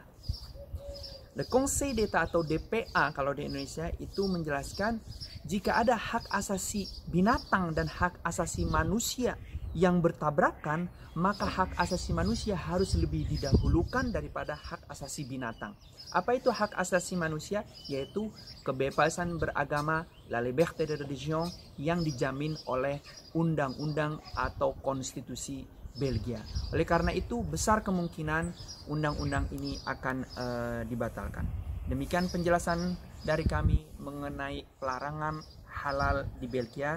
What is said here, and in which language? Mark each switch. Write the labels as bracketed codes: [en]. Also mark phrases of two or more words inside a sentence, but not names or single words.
[id] Le Conseil d'État atau DPA kalau di Indonesia itu menjelaskan jika ada hak asasi binatang dan hak asasi manusia yang bertabrakan, maka hak asasi manusia harus lebih didahulukan daripada hak asasi binatang. Apa itu hak asasi manusia? Yaitu kebebasan beragama, [fr] la liberté de religion, [id] yang dijamin oleh undang-undang atau konstitusi Belgia. Oleh karena itu, besar kemungkinan undang-undang ini akan dibatalkan. Demikian penjelasan dari kami mengenai pelarangan halal di Belgia.